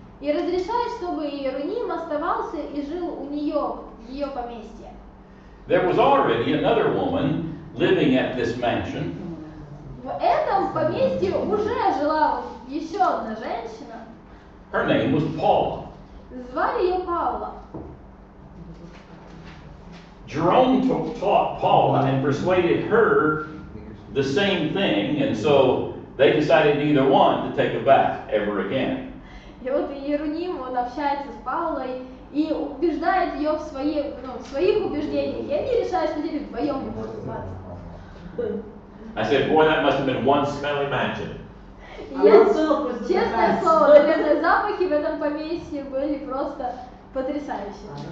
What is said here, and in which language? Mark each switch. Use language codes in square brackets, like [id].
[ru] И разрешает, чтобы Иероним оставался и жил у нее, в ее поместье. [en] There was already another woman living at this mansion, [ru] В этом поместье уже жила вот еще одна женщина, [en] her name was Paula. [ru] звали ее Паула. [en] Jerome taught Paula and persuaded her the same thing, and so they decided neither one to take a bath ever again. [ru] И вот Иероним, он общается с Паулой и убеждает ее в своих убеждениях, и они решают, что теперь вдвоем не будут купаться. [en] I said, boy, that must have been one smelly mansion. [ru] И честное слово, наверное, запахи в этом поместье были просто потрясающие.